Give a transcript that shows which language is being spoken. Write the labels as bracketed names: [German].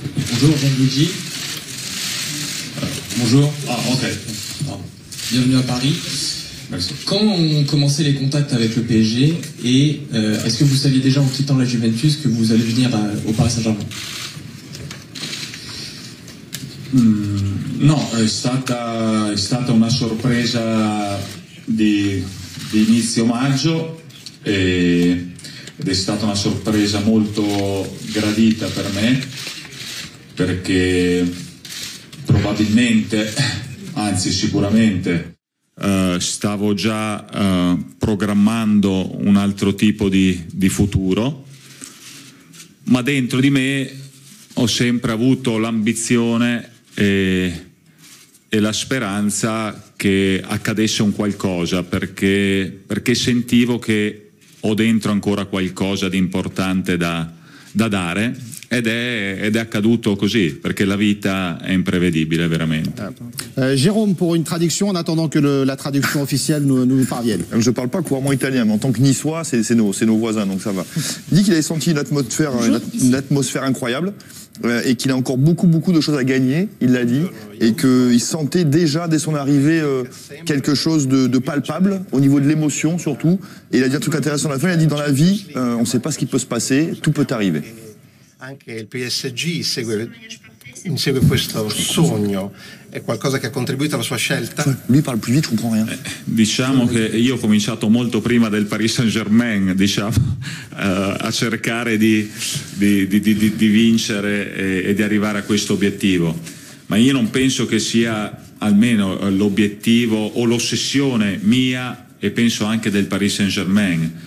[French] Bonjour Gianluigi. Bonjour. Ah, ok. Bienvenue à Paris. Merci. Quand ont commencé les contacts avec le PSG et est-ce que vous saviez déjà en quittant la Juventus que vous allez venir au Paris Saint-Germain? [Italian] No, è stata una sorpresa di inizio maggio ed è stata una sorpresa molto gradita per me perché probabilmente, anzi sicuramente, stavo già programmando un altro tipo di futuro, ma dentro di me ho sempre avuto l'ambizione e la speranza che accadesse un qualcosa, perché sentivo che ho dentro ancora qualcosa di importante da dare ed è accaduto così, perché la vita è imprevedibile veramente. [French] Jérôme, pour une traduction, en attendant que la traduction officielle nous parvienne. Je ne parle pas couramment italien, mais en tant que niçois, c'est nos voisins, donc ça va. Il dit qu'il avait senti une atmosphère incroyable et qu'il a encore beaucoup de choses à gagner, il l'a dit, et qu'il sentait déjà dès son arrivée quelque chose de palpable, au niveau de l'émotion surtout. Et il a dit un truc intéressant à la fin, il a dit dans la vie, on ne sait pas ce qui peut se passer, tout peut arriver. [Italian] Anche il PSG insegue questo sogno, è qualcosa che ha contribuito alla sua scelta? [French] Lui parle plus vite, je comprends rien. [Italian] Diciamo che io ho cominciato molto prima del Paris Saint-Germain, a cercare di vincere e di arrivare a questo obiettivo, ma io non penso che sia almeno l'obiettivo o l'ossessione mia, e penso anche del Paris Saint-Germain.